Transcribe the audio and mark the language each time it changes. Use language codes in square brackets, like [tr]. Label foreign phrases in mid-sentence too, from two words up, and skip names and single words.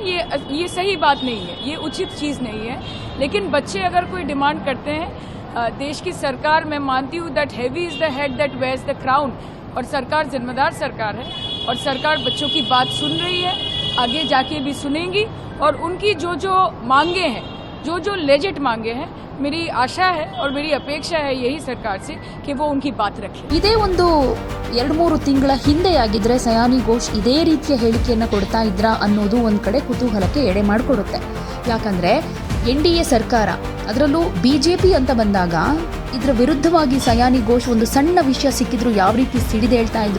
[hi] ये सही बात नहीं है, ये उचित चीज़ नहीं है. लेकिन बच्चे अगर कोई डिमांड करते हैं, देश की सरकार, मैं मानती हूँ [en] that heavy is the head that wears the crown, [hi] और सरकार जिम्मेदार सरकार है और सरकार बच्चों की बात सुन रही है, आगे जाके भी सुनेंगी. और उनकी जो जो मांगे हैं, जो जो लेजिट मांगे हैं, मेरी आशा है और मेरी अपेक्षा है यही सरकार से कि वो उनकी बात रखे. [kn] ಇದೇ ಒಂದು 2-3 ತಿಂಗಳ ಹಿಂದೆ ಆಗಿದ್ರೆ ಸಯಾನಿ ಘೋಷ್ ಇದೇ ರೀತಿಯ ಹೇಳಿಕೆಯನ್ನು ಕೊಡ್ತಾ ಇದ್ರಾ ಅನ್ನೋದು ಒಂದು ಕಡೆ ಕುತೂಹಲಕ್ಕೆ ಎಡೆ ಮಾಡಿಕೊಡುತ್ತೆ. ಯಾಕಂದ್ರೆ NDA ಸರ್ಕಾರ, ಅದರಲ್ಲೂ ಬಿಜೆಪಿ ಅಂತ ಬಂದಾಗ ಇದರ ವಿರುದ್ಧವಾಗಿ ಸಯಾನಿ ಘೋಷ್ ಒಂದು ಸಣ್ಣ ವಿಷಯ ಸಿಕ್ಕಿದ್ರು ಯಾವ ರೀತಿ ಸಿಡಿದೇಳ್ತಾ ಇದ್ರು.